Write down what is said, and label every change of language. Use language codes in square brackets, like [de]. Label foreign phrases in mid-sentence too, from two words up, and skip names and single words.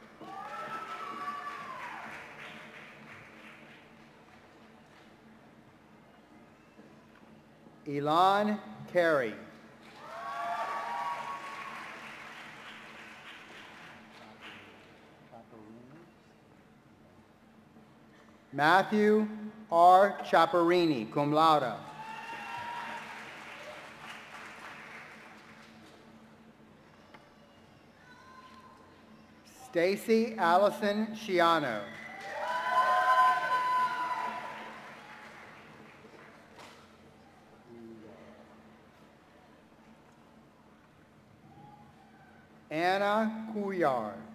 [en] Elon Carey. Matthew R. [la] Chaparini, cum laude. [en] Stacy Allison Sciano. Anna Couillard.